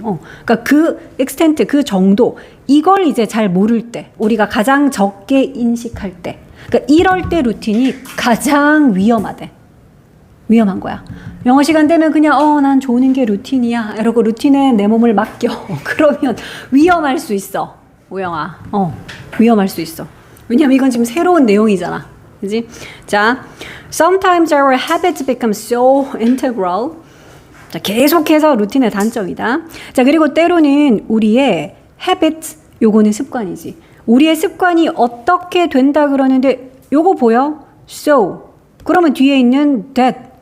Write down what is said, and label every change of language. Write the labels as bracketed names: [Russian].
[Korean] 그러니까 그 extent, 그 정도, 이걸 이제 잘 모를 때, 우리가 가장 적게 인식할 때, 그러니까 이럴 때 루틴이 가장 위험하대. 위험한 거야. 영어 시간 되면 그냥 난 조는 게 루틴이야 이러고 루틴에 내 몸을 맡겨. 그러면 위험할 수 있어. 오영아. 위험할 수 있어. 왜냐면 이건 지금 새로운 내용이잖아. 그지? 자, [English] sometimes our habits become so integral. [Korean] 자, 계속해서 루틴의 단점이다. 자, 그리고 때로는 우리의 habit, 요거는 습관이지. 우리의 습관이 어떻게 된다 그러는데 요거 보여? [English] so. [Korean] 그러면 뒤에 있는 that.